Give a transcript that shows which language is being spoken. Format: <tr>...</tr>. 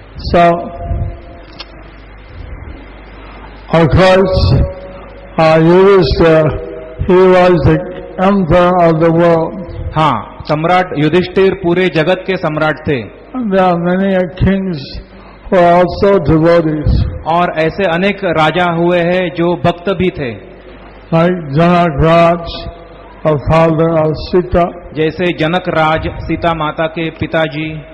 <en>So, of course, Yudhishthira, he was the emperor of the world.</en> <hi>हाँ, सम्राट युधिष्ठिर पूरे जगत के सम्राट थे</hi> <en>And there are many kings who are also devotees,</en> <hi>और ऐसे अनेक राजा हुए हैं जो भक्त भी थे,</hi> <en>like Janak Raj, the father of Sita,</en> <hi>जैसे जनक राज सीता माता के पिताजी,</hi>